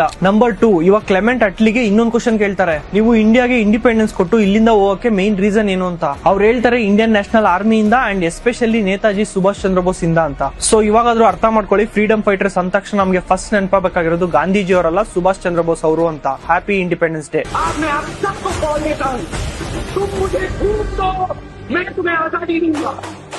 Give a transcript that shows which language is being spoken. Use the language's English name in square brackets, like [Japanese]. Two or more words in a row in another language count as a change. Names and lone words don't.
[Kannada] ನಂಬರ್ 2, ಇವಾಗ ಕ್ಲೆಮೆಂಟ್ ಅಟ್ಲಿಗೆ ಇನ್ನೊಂದು ಕ್ವಶನ್ ಕೇಳ್ತಾರೆ. ನೀವು ಇಂಡಿಯಾಗೆ ಇಂಡಿಪೆಂಡೆನ್ಸ್ ಕೊಟ್ಟು ಇಲ್ಲಿಂದ [English] main reason [Kannada] ಏನು ಅಂತ. ಅವ್ರು ಹೇಳ್ತಾರೆ ಇಂಡಿಯನ್ ನ್ಯಾಷನಲ್ ಆರ್ಮಿಯಿಂದ [English] and especially [Kannada] ನೇತಾಜಿ ಸುಭಾಷ್ ಚಂದ್ರ ಬೋಸ್ ಇಂದ ಅಂತ. ಸೊ ಇವಾಗಾದ್ರೂ ಅರ್ಥ ಮಾಡ್ಕೊಳ್ಳಿ, [English] freedom fighters [Kannada] ಅಂದ ತಕ್ಷಣ ನಮಗೆ ಫಸ್ಟ್ ನೆನಪಾಗಬೇಕಾಗಿರೋದು ಗಾಂಧೀಜಿ ಅವರಲ್ಲ, ಸುಭಾಷ್ ಚಂದ್ರ ಬೋಸ್ ಅವರು ಅಂತ. [English] happy independence day. [Hindi] तुम मुझे खूब दो, मैं तुम्हें आजादी दूंगा.